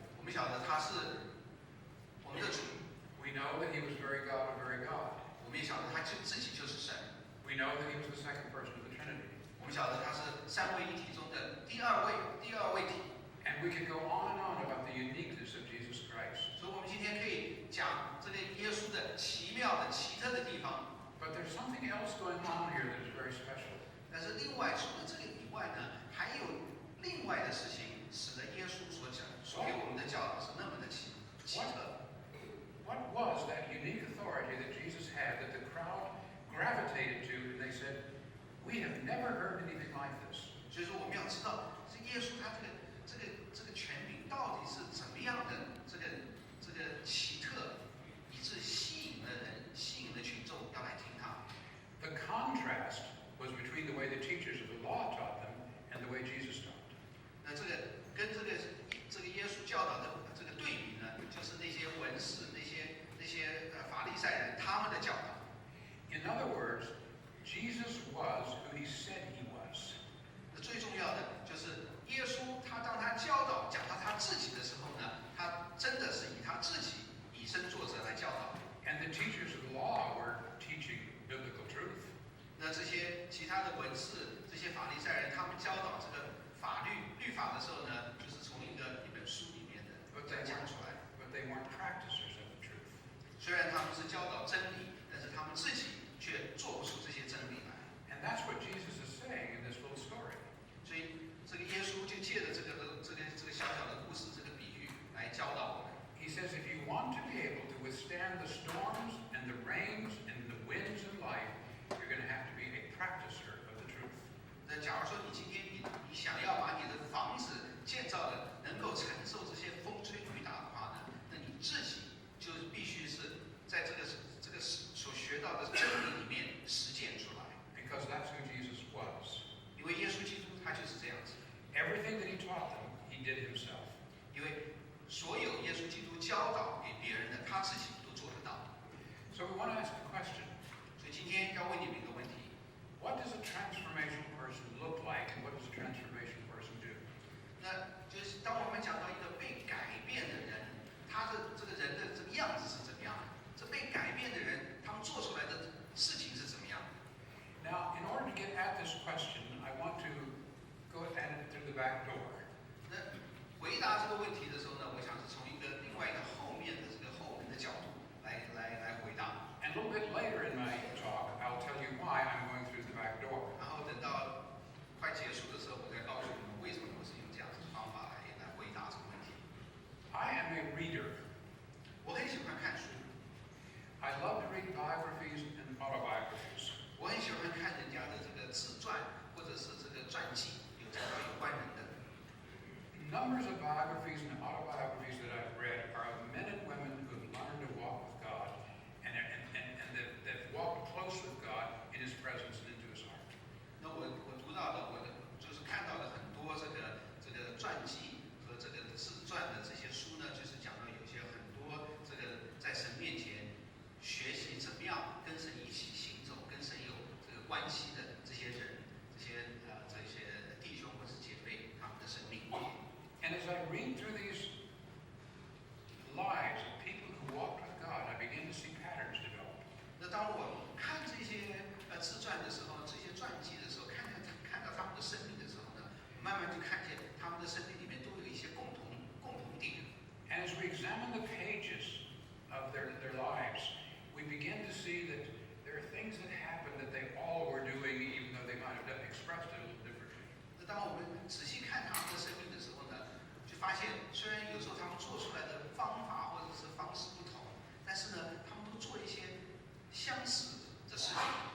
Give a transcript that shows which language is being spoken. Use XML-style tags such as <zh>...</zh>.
<zh>我们晓得他是我们的主，</zh> <en>We know that he was very God of very God.</en> <zh>我们也晓得他自己就是神，</zh> <en>We know that he was the second person of the Trinity.</en> <zh>我们晓得他是三位一体中的第二位体。</zh> <en>And we could go on and on about the uniqueness of Jesus Christ.</en> <zh>所以，我们今天可以讲这个耶稣的奇妙的、奇特的地方。</zh> <en>But there's something else going on here that is very special.</en> <zh>但是，另外除了这个以外呢，还有另外的事情，使得耶稣所给我们的教导是那么的奇特。</zh> <en>What was that unique authority that Jesus had that the crowd gravitated to and they said, we have never heard anything like this?</en> <zh>所以说，我们要知道，这耶稣他这个权柄到底是怎么样的，这个奇特，以致吸引了人，吸引了群众要来听他。</zh> <en>The contrast was between the way the teachers of the law taught them and the way Jesus taught.</en> <zh>那这个跟这个耶稣教导的这个对比呢，就是那些文士、那些法利赛人他们的教导。</zh> <en>In other words, Jesus was who he said he was.</en> <zh>那最重要的就是耶稣，当他教导讲到他自己的时候呢，他真的是以他自己以身作则来教导。</zh> <en>And the teachers of the law were teaching biblical truth.</en> <zh>那这些其他的文士、这些法利赛人，他们教导这个律法的时候呢，就是从一本书里面的讲出来。</zh> <en>But they weren't practicers of the truth.</en> <zh>虽然他们是教导真理，但是他们自己却做不出这些真理来。</zh> <en>And that's what Jesus is saying in this little story.</en> <zh>所以这个耶稣就借着这个小小的故事、这个比喻来教导我们。</zh> <en>He says if you want to be able to withstand the storms and the rains and the winds in life, you're going to have to be a practicer of the truth.</en> <zh>那假如说你今天你想要把你的房子建造的能够承受这些风吹雨打的话呢，那你自己就必须是在这个所学到的真理里面实践出来。</zh> <en>Because that's who Jesus was.</en> <zh>因为耶稣基督他就是这样子，</zh> <en>Everything that he taught them, he did himself.</en> <zh>因为所有耶稣基督教导给别人的，他自己都做得到。</zh> <en>So we want to ask a question.</en> <zh>所以今天要问你们一个问题：</zh> <en>What does a transformational person look like and what does a transformational person do?</en> <zh>那就是当我们讲到一个被改变的人，他的这个人的这个样子是怎么样的？这被改变的人，他们做出来的事情是怎么样的？</zh> <en>Now, in order to get at this question, I want to go at it through the back door.</en> <zh>那回答这个问题的时候呢，我想是从另外一个后面的这个后门的角度来回答。</zh> <en>And a little bit later in my talk, I'll tell you why I'm going through the back door.</en> <zh>然后等到快结束的时候，我再告诉你们为什么我是用这样子的方法来回答这个问题。</zh> <en>I am a reader.</en> <zh>我很喜欢看书，</zh> <en>I love to read biographies and autobiographies.</en> <zh>我很喜欢看人家的这个自传或者是这个传记，讲到有关人的。</zh> <en>Numbers of biographies and autobiographies that I've read are of men and women who have learned to walk with God and that walked close with God in His presence and into His heart.</en> <zh>那我读到的，就是看到的很多这个传记和这个自传的这些书呢，就是讲到有些很多这个在神面前学习怎么样跟神一起行走，跟神有这个关系的这些人，这些弟兄或是姐妹，他们的生命。</zh> <en>And as I read through these lives of people who walked with God, I begin to see patterns develop.</en> <zh>那当我看这些自传的时候，这些传记的时候，看到他们的生命的时候呢，慢慢就看见他们的生命里面都有一些共同点。</zh> <en>And as we examine the pages of their lives, we begin to see that there are things that happen that they all were doing, even though they might have expressed it a little differently.</en> <zh>那当我们仔细看他们的生命的时候呢，就发现虽然有时候他们做出来的方法或者是方式不同，但是呢，他们都做一些相似的事情。</zh>